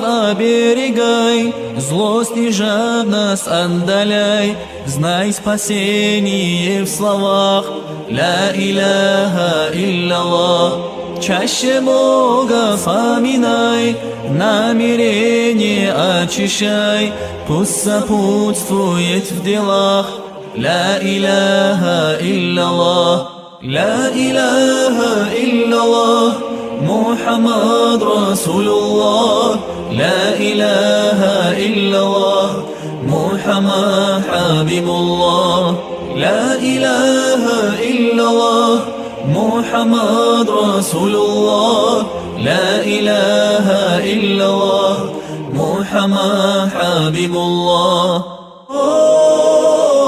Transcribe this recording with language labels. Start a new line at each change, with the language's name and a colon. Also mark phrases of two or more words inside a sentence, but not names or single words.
Russian: оберегай, злость и жадность отдаляй, знай спасение в словах.
Arabic: لا إله إلا الله.
Russian: Чаще Бога вспоминай, намерение очищай, пусть сопутствует в делах.
Arabic: لا إله إلا الله. لا إله إلا الله محمد رسول الله لا إله إلا الله محمد حبيب الله لا إله إلا الله محمد رسول الله لا إله إلا الله محمد حبيب الله.